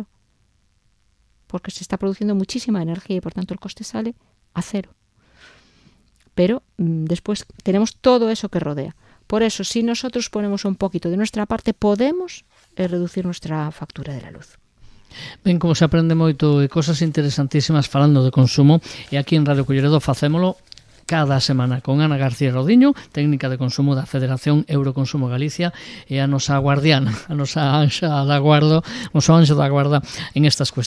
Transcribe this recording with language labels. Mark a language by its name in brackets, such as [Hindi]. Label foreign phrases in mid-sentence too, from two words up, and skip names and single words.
[Spanish] Porque se está produciendo muchísima energía y por tanto el coste sale a cero. Pero después tenemos todo eso que rodea. Por eso, si nosotros ponemos un poquito de nuestra parte, podemos reducir nuestra factura de la luz. [Galician] Ben, como se aprende moito e cosas interesantísimas falando de consumo, e aquí en Radio Culleredo facémolo cada semana con Ana García Rodiño, técnica de consumo da Federación Euroconsumo Galicia, e a nosa guardiana, a nosa anxa da guarda, o noso anxo da guarda en estas cuestións.